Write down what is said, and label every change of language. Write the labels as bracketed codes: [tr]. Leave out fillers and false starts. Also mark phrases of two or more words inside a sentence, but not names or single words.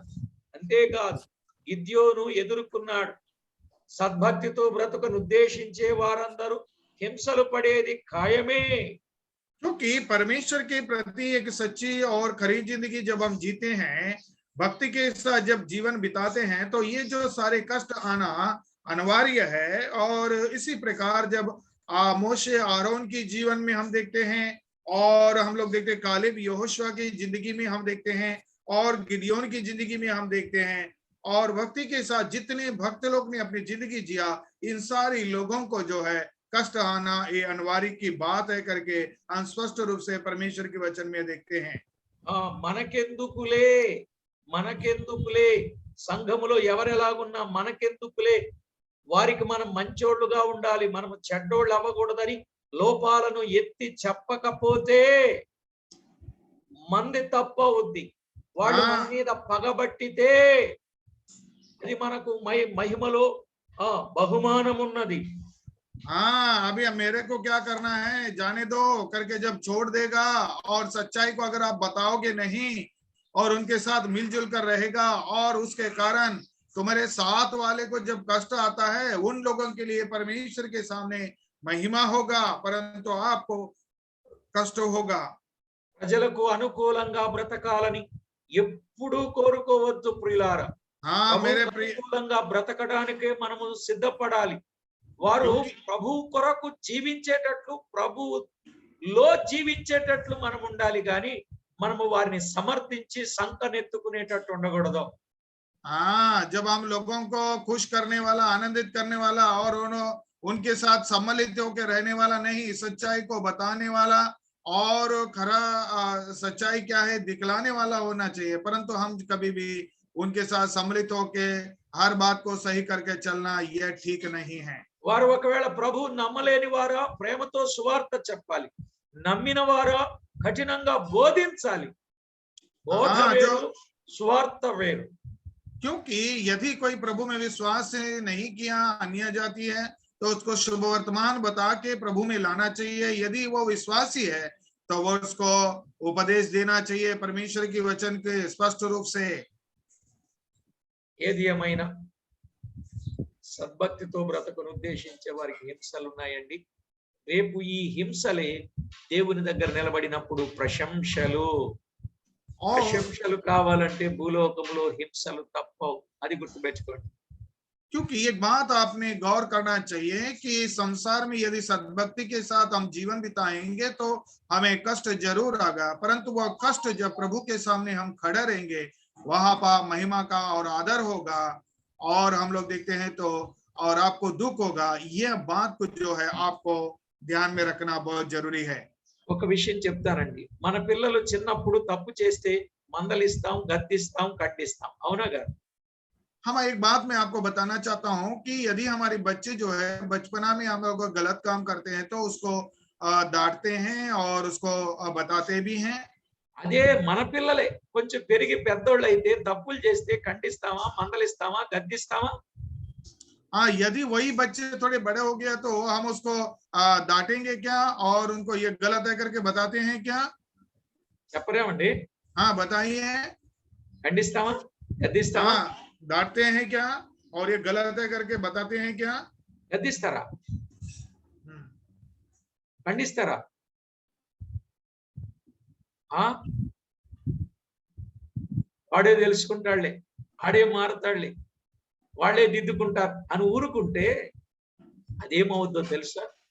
[te] అంతేకాదు గిద్యోను ఎదుర్కొన్నాడు. సద్భక్తితో బ్రతుకను ఉద్దేశించే వారందరూ హింసలు పడేది ఖాయమే. [hi] क्योंकि परमेश्वर के प्रति एक सच्ची और खरी जिंदगी जब हम जीते हैं, भक्ति के साथ जब जीवन बिताते हैं, तो ये जो सारे कष्ट आना अनिवार्य है। और इसी प्रकार जब मोशे आरोन की जीवन में हम देखते हैं, और हम लोग देखते हैं कालेब यहोशुआ की जिंदगी में हम देखते हैं, और गिदियोन की जिंदगी में हम देखते हैं, और भक्ति के साथ जितने भक्त लोग ने अपनी जिंदगी जिया, इन सारी लोगों को जो है कष्ट आना ये अनिवार्य की बात है करके हम स्पष्ट रूप से परमेश्वर के वचन में देखते हैं। [te] మనకెందుకులే సంఘములో ఎవరెలాగున్నా మనకెందుకులే, వారికి మనం మంచోళ్ళుగా ఉండాలి, మనం చెడ్డోళ్ళు అవ్వకూడదని లోపాలను ఎత్తి చెప్పకపోతే మంది తప్పవుద్ది. వాళ్ళు మన మీద పగబట్టితే అది మనకు మహిమలో బహుమానం ఉన్నది. [hi] हाँ, अभी मेरे को क्या करना है जाने दो करके जब छोड़ देगा, और सच्चाई को अगर आप बताओगे नहीं और उनके साथ मिलजुल कर रहेगा, और उसके कारण तुम्हारे साथ वाले को जब कष्ट आता है, उन लोगों के लिए परमेश्वर के सामने महिमा होगा, परंतु आपको कष्ट होगा। [te] ప్రజలకు అనుకూలంగా బ్రతకాలని ఎప్పుడూ కోరుకోవద్దు ప్రియులారా. అనుకూలంగా బ్రతకడానికే మనము సిద్ధపడాలి. వారు ప్రభు కొరకు జీవించేటట్లు ప్రభు లో జీవించేటట్లు మనం ఉండాలి కానీ మనము వారిని సమర్థించి సంకనెత్తుకునేటట్టు ఉండకూడదు. [hi] हाँ, जब हम लोगों को खुश करने वाला, आनंदित करने वाला और उनके साथ सम्मिलित होकर रहने वाला नहीं, सच्चाई को बताने वाला और खरा सच्चाई क्या है दिखलाने वाला होना चाहिए। परंतु हम कभी भी उनके साथ सम्मिलित होके हर बात को सही करके चलना यह ठीक नहीं है। [te] వారు ఒకవేళ ప్రభువు నమ్మలేని వారా ప్రేమతో సువార్త చెప్పాలి, నమ్మిన వారా కఠినంగా బోధించాలి. బోధ [hi] हाँ, [te] వేరు, [hi] जो [te] సువార్త వేరు. [hi] क्योंकि यदि कोई प्रभु में विश्वास नहीं किया, अन्य जाति है, तो उसको शुभ वर्तमान बता के प्रभु में लाना चाहिए। यदि वो विश्वासी है तो वो उसको उपदेश देना चाहिए परमेश्वर की वचन के स्पष्ट रूप से। [te] ఏది ఏమైనా సద్భక్తితో బ్రతకను ఉద్దేశించే వారికి హింసలు ఉన్నాయండి. రేపు ఈ హింసలే దేవుని దగ్గర నిలబడినప్పుడు ప్రశంసలు. [hi] और [te] ప్రశంసలు కావాలంటే భూలోకంలో హింసలు తప్పవు, అది గుర్తుపెట్టుకోండి. [hi] क्योंकि एक बात आपने गौर करना चाहिए कि संसार में यदि सद्भक्ति के साथ हम जीवन बिताएंगे तो हमें कष्ट जरूर आएगा, परंतु वह कष्ट जब प्रभु के सामने हम खड़े रहेंगे वहां पर महिमा का और आदर होगा और हम लोग देखते हैं तो और आपको दुख होगा। यह बात को जो है आपको ध्यान में रखना बहुत जरूरी है। [te] ఒక విషయం చెప్తానండి, మన పిల్లలు చిన్నప్పుడు తప్పు చేస్తే మందలిస్తాం, గద్దిస్తాం, ఖండిస్తాం, అవునా కాదు? [hi] हम एक बात मैं आपको बताना चाहता हूं कि यदि हमारे बच्चे जो है बचपना में हम लोग गलत काम करते हैं तो उसको डांटते हैं और उसको बताते भी हैं। [te] అదే మన పిల్లలే కొంచెం పెరిగి పెద్దోళ్ళు అయితే తప్పులు చేస్తే ఖండిస్తామా, మందలిస్తామా, గద్దిస్తామా? [hi] हाँ, यदि वही बच्चे थोड़े बड़े हो गया तो हम उसको डांटेंगे क्या और उनको ये गलत है करके बताते हैं क्या? [te] చెప్పరేమండి? [hi] हाँ, बताइए। [te] ఖండిస్తామా, గద్దిస్తామా? [hi] हाँ, डांटते हैं क्या और ये गलत है करके बताते हैं क्या? [te] గద్దిస్తారా, ఖండిస్తారా? ఆ వాడే తెలుసుకుంటాడులే, ఆడే మారుతాడులే, వాళ్ళే దిద్దుకుంటారు అని ఊరుకుంటే అదేమవుద్దో తెలుసా?